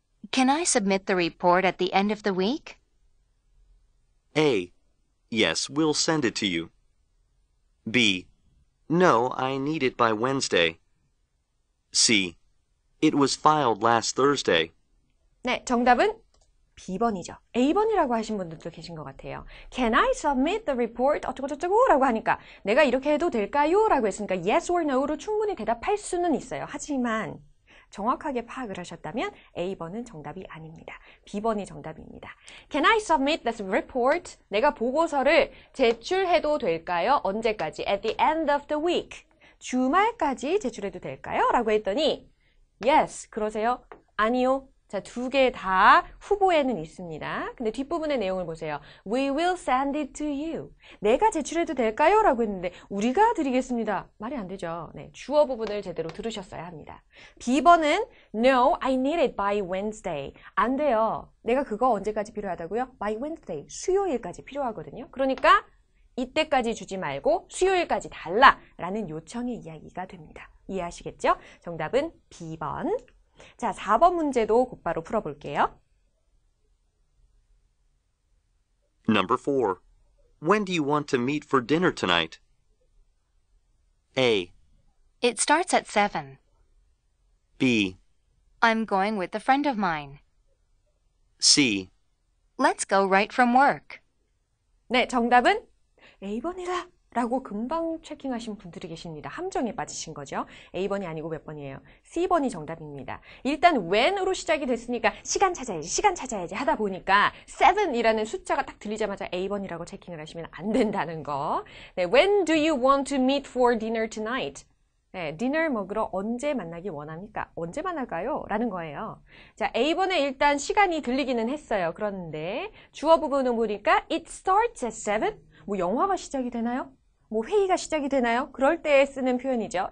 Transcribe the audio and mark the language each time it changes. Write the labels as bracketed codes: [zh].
[en] Can I submit the report at the end of the week? A. Yes, we'll send it to you. B. No, I need it by Wednesday. C. It was filed last Thursday. [ko] 네, 정답은 B번이죠. A번이라고 하신 분들도 계신 것 같아요. [en] Can I submit the report? [ko] 어쩌고저쩌고 라고 하니까 내가 이렇게 해도 될까요? 라고 했으니까 [en] yes or no [ko] 로 충분히 대답할 수는 있어요. 하지만 정확하게 파악을 하셨다면 A번은 정답이 아닙니다. B번이 정답입니다. [en] Can I submit this report? [ko] 내가 보고서를 제출해도 될까요? 언제까지? [en] At the end of the week. [ko] 주말까지 제출해도 될까요? 라고 했더니 [en] yes, [ko] 그러세요? 아니요. 자, 두 개 다 후보에는 있습니다. 근데 뒷부분의 내용을 보세요. [en] We will send it to you. [ko] 내가 제출해도 될까요? 라고 했는데 우리가 드리겠습니다. 말이 안 되죠. 네, 주어 부분을 제대로 들으셨어야 합니다. B번은 [en] No, I need it by Wednesday. [ko] 안 돼요. 내가 그거 언제까지 필요하다고요? [en] By Wednesday. [ko] 수요일까지 필요하거든요. 그러니까 이때까지 주지 말고 수요일까지 달라라는 요청의 이야기가 됩니다. 이해하시겠죠? 정답은 B번. 자, 4번 문제도 곧바로 풀어볼게요. [en] Number 4. When do you want to meet for dinner tonight? A. It starts at 7. B. I'm going with a friend of mine. C. Let's go right from work. [ko] 네, 정답은 A번이다 라고 금방 체킹하신 분들이 계십니다. 함정에 빠지신 거죠. A번이 아니고 몇 번이에요? C번이 정답입니다. 일단 when으로 시작이 됐으니까 시간 찾아야지 하다 보니까 7이라는 숫자가 딱 들리자마자 A번이라고 체킹을 하시면 안 된다는 거. 네, [en] When do you want to meet for dinner tonight? [ko] 네, 디너 먹으러 언제 만나기 원합니까? 언제 만날까요? 라는 거예요. 자, A번에 일단 시간이 들리기는 했어요. 그런데 주어 부분은 보니까 [en] It starts at 7? [ko] 뭐 영화가 시작이 되나요? 뭐 회의가 시작이 되나요? 그럴 때 쓰는 표현이죠.